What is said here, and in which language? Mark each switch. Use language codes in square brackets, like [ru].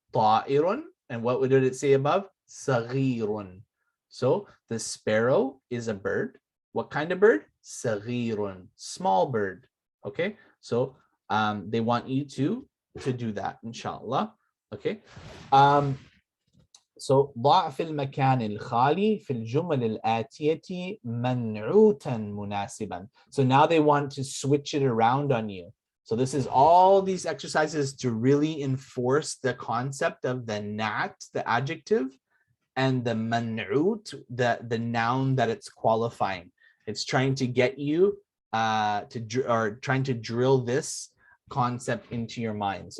[en] Ta'irun, and what did it say above? Saghirun. So the sparrow is a bird. What kind of bird? Saghirun, small bird. Okay, so they want you to do that, inshallah. Okay. [ar] So ضع في المكان الخالي في الجمل الآتية منعوتا مناسبا. [en] So now they want to switch it around on you. So this is all these exercises to really enforce the concept of the nat, the adjective, and the man'ut, the noun that it's qualifying. It's trying to get you trying to drill this concept into your minds.